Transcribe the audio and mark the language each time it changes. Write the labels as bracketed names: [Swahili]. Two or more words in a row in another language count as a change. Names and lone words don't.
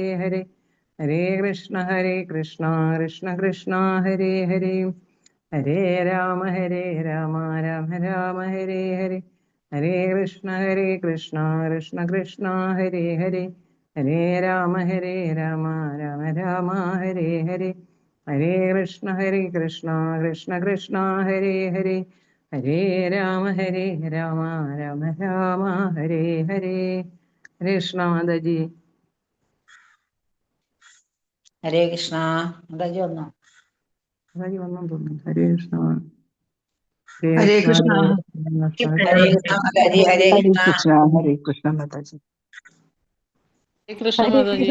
[Sanskrit] ഹരേ ഹരേ കൃഷ്ണ കൃഷ്ണ കൃഷ്ണ ഹരേ ഹരേ ഹരേ രാമ രാമ രാമ ഹരേ ഹരേ ഹരേ കൃഷ്ണ കൃഷ്ണ കൃഷ്ണ ഹരേ ഹരേ ഹരേ രാമ രാമ രാമ ഹരേ ഹരേ ഹരേ കൃഷ്ണ കൃഷ്ണ കൃഷ്ണ ഹരേ ഹരേ ഹരേ രാമ രാമ രാമ ഹരേ ഹരേ. [Malayalam] ഹരേ കൃഷ്ണ മാതാജി. ഹരേ കൃഷ്ണ മാതാജി വന്നോ? മാതാജി വന്നു തോന്നുന്നു. ഹരേ കൃഷ്ണ. ഹരേ കൃഷ്ണ. ഹരേ കൃഷ്ണ മാതാജി. ഹരേ കൃഷ്ണ. ഹരേ കൃഷ്ണ മാതാജി. ഹരേ കൃഷ്ണ മാതാജി.